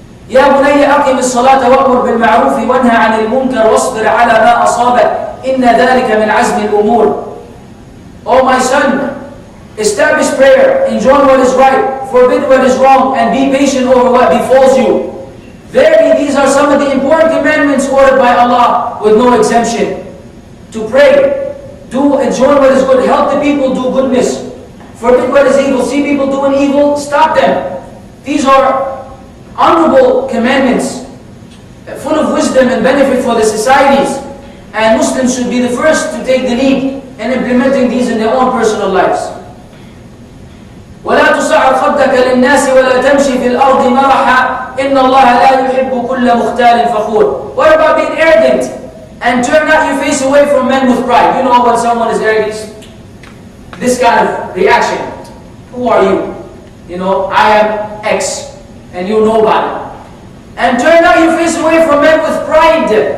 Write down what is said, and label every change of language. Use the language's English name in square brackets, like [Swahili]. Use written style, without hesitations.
[Arabic] يا بني أقم الصلاة وأمر بالمعروف وانهى عن المنكر واصبر على ما أصابك إن ذلك من عزم الأمور. [English] Oh my son, establish prayer, enjoin what is right, forbid what is wrong, and be patient over what befalls you. Verily, these are some of the important commandments ordered by Allah with no exemption. To pray, enjoin what is good, help the people do goodness, forbid what is evil, see people doing evil, stop them. These are honorable commandments, full of wisdom and benefit for the societies, and Muslims should be the first to take the lead in implementing these in their own personal lives. [Arabic] ولا تصعر خدك للناس ولا تمشي في الأرض مرحا إن الله لا يحب كل مختال فخور. [English] What about being arrogant and turn not your face away from men with pride? You know when someone is arrogant, this kind of reaction. Who are you? You know, I am X. And you nobody. And turn not your face away from men with pride.